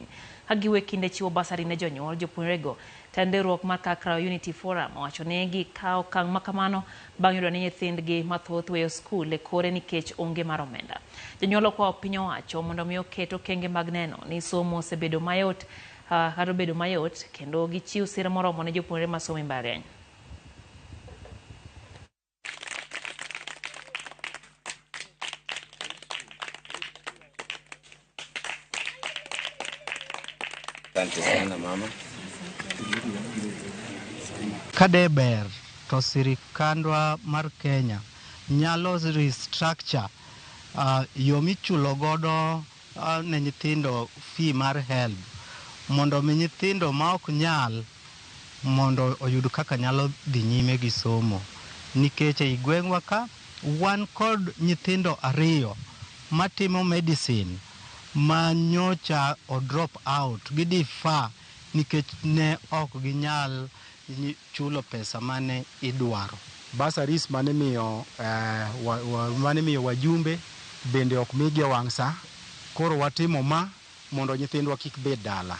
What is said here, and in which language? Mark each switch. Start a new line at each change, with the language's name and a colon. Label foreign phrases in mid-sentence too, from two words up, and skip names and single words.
Luo (Kenya and Tanzania): Kagiwe kinde chiwo basari ne jonyuol jopuonjrego. Riwruok mar Kakrao Unity Forum owacho ni gikawo okang' makamano bang' yudo ni nyithindgi mathoth weyo skul e kore nikech onge mar omenda. Jonyuol okwayo piny owacho mondo mi oket okenge mag neno ni somo osebedo mayot kata obedo mayot kendo gichiw sir moromo ne jopuonjre masomo e mbalariany.
Swahili: Asante sana mama.
Luo (Kenya and Tanzania): Kadeber to sirikandwa mar Kenya nyalo restructure yo michulo godo ne nyithindo fee mar HELB mondo mi nyithindo ma ok nyal mondo oyud kaka nyalo dhi nyime gi somo, nikech e gweng'wa ka wan kod nyithindo 2 matimo medicine ma nyocha o
English: drop out
Luo (Kenya and Tanzania): gidifa nikech ne ok ginyal chulo pesa mane idwaro. Basaris mane miyo wajumbe bende ok migi wang' sa. Koro watimo ma mondo nyithindwa kik bed dala.